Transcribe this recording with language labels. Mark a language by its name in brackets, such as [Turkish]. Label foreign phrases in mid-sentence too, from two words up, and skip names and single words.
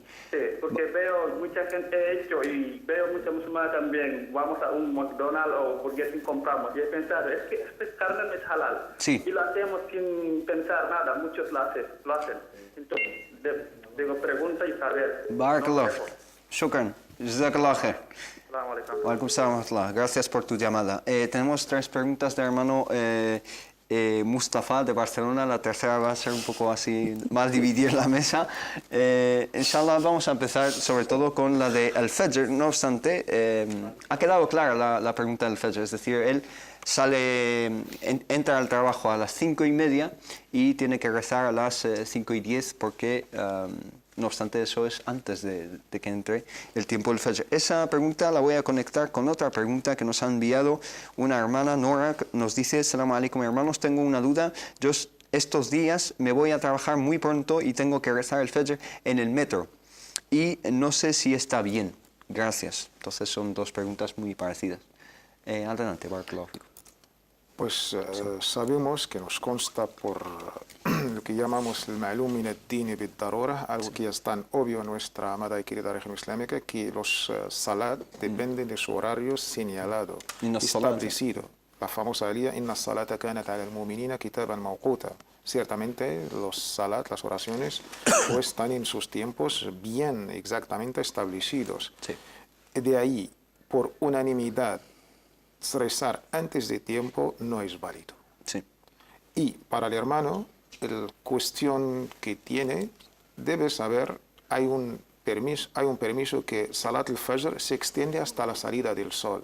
[Spanish] Sí, porque veo mucha gente hecho y veo muchos musulmanes también. Vamos a un McDonald's o Burger King compramos. Y he pensado, es que esta carne no es halal. Sí. Y lo hacemos sin pensar nada, muchos lo hacen. Entonces, digo, pregunta y saber. [Arabic] بارك الله. شكرا. جزاك الله خير. السلام عليكم. وعليكم السلام ورحمة الله. [Spanish] Gracias por tu llamada. Tenemos 3 preguntas del hermano Mustafa de Barcelona. La tercera va a ser un poco así, más dividir la mesa. Inshallah vamos a empezar sobre todo con la de al Fajr. No obstante, ha quedado clara la pregunta del Fajr. Es decir, él entra al trabajo a las 5:30 y tiene que rezar a las 5:10 porque... no obstante, eso es antes de que entre el tiempo del Fajr. Esa pregunta la voy a conectar con otra pregunta que nos ha enviado una hermana, Nora. Nos dice: [Arabic] السلام عليكم, [Spanish] hermanos, tengo una duda. Yo estos días me voy a trabajar muy pronto y tengo que rezar el Fajr en el metro. Y no sé si está bien. Gracias. Entonces son 2 preguntas muy parecidas. Adelante, [Arabic] بارك الله فيكم. [Spanish] Pues sabemos que nos consta por lo que llamamos el [Arabic] معلوم من الدين بالضرورة, [Spanish] algo que ya es tan obvio en nuestra amada y querida región islámica, que los salat dependen de su horario señalado, establecido. La famosa alía, [Arabic] إن الصلاة كانت على المؤمنين كتابا موقوتا. [Spanish] Ciertamente los salat, las oraciones, pues están en sus tiempos bien exactamente establecidos. Sí. De ahí, por unanimidad, rezar antes de tiempo no es válido. Sí. Y para el hermano, la cuestión que tiene, debe saber, hay un hay un permiso que [Arabic] صلاة الفجر [Spanish] se extiende hasta la salida del sol.